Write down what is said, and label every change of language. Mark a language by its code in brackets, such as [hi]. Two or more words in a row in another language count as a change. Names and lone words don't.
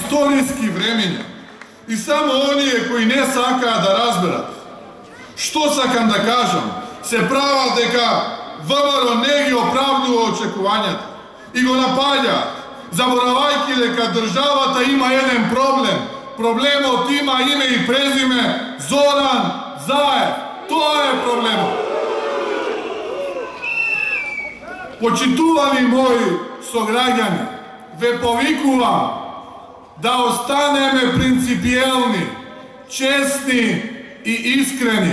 [mk] историјски времења. И само они кои не сака да разберат. Што сакам да кажем? Се права дека ВМРО не ги оправдува очекувањата и го напаѓа, заборавајќи дека државата има еден проблем. Проблемот има име и презиме Зоран Заев. Тоа е проблемот. Почитувани мои сограѓани, ве повикувам да останеме принципиелни, честни и искрени.